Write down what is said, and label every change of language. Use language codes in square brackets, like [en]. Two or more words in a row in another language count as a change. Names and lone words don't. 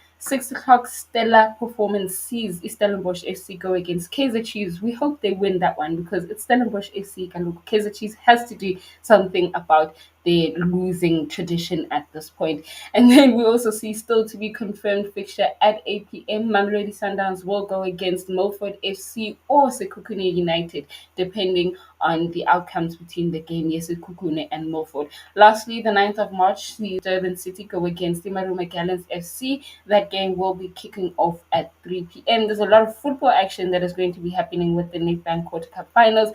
[en] 6 o'clock, Stella Performance sees Stellenbosch FC go against Kaizer Chiefs. We hope they win that one because it's Stellenbosch FC, and Kaizer Chiefs has to do something about their losing tradition at this point. And then we also see, still to be confirmed, fixture at 8 p.m. Mamelodi Sundowns will go against Milford FC or Sekhukhune United, depending on the outcomes between the game, yes, Sekhukhune and Milford. Lastly, the 9th of March, the Durban City go against the Imaruma Gallants FC. That game will be kicking off at 3 p.m. There's a lot of football action that is going to be happening with the Nedbank Quarter Cup finals.